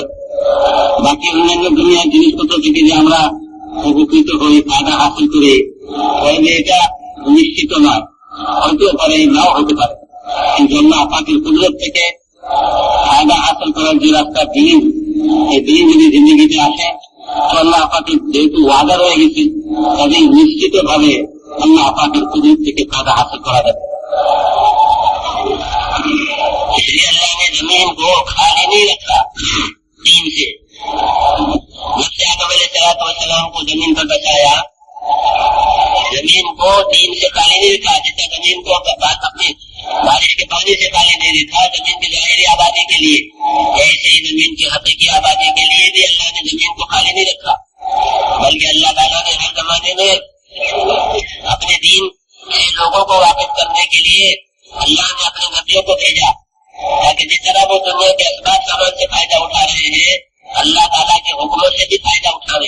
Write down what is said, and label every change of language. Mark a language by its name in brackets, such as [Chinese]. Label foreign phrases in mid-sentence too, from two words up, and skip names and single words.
[Bangla] বাকি অন্যান্য দুনিয়ার জিনিসপত্র থেকে যে আমরা উপকৃত হই, ফায়দা হাসিল করি, তাহলে এটা নিশ্চিত নয়, হয়তো পারে নাও হতে পারে. কিন্তু আল্লাহ পাকের কুদরত থেকে ফায়দা হাসিল করার যে রাস্তা দিন, এই দিন যদি জিন্দগিতে আসে তো আল্লাহ পাকের যেহেতু ওয়াদা রয়ে গেছে কাজেই নিশ্চিত ভাবে আল্লাহ পাকের কুদরত থেকে ফায়দা হাসিল করা যাবে. [Urdu] اللہ نے زمین کو خالی نہیں رکھا دین سے. نبی آدم علیہ السلام کو زمین پر بچایا، زمین کو دین سے خالی نہیں رکھا. جیسے زمین کو اپنے بارش کے پانی سے خالی نہیں رکھا زمین کی ظاہری آبادی کے لیے، ایسے ہی زمین کی حقیقی آبادی کے لیے بھی اللہ نے زمین کو خالی نہیں رکھا، بلکہ اللہ تعالیٰ نے ہر زمانے میں اپنے دین سے لوگوں کو واقف کرنے کے لیے اللہ نے اپنے نبیوں کو بھیجا، تاکہ جس طرح وہ دنیا کے اسباب سامان سے فائدہ اٹھا رہے ہیں اللہ تعالیٰ کے حکموں سے بھی فائدہ اٹھاوے.